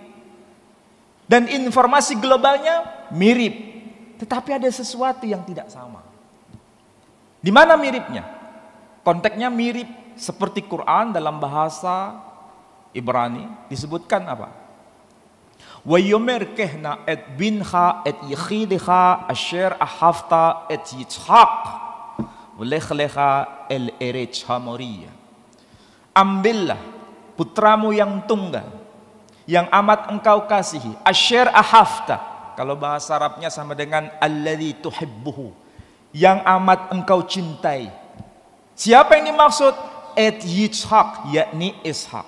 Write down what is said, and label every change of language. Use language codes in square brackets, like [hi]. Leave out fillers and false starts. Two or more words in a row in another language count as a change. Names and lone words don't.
[id] Dan informasi globalnya mirip, tetapi ada sesuatu yang tidak sama. Di mana miripnya? Konteksnya mirip seperti Quran dalam bahasa Ibrani disebutkan apa? [he] ויאמר קח נא את בנך את יחידך אשר אהבת את יצחק ולך לך אל ארץ המריה. [id] Ambillah putramu yang tunggal yang amat engkau kasihi, [he] אשר אהבת, [id] kalau bahasa Arabnya sama dengan [ar] الذي تحبه, [id] yang amat engkau cintai. Siapa yang dimaksud? [he] את יצחק, [id] yakni Ishak.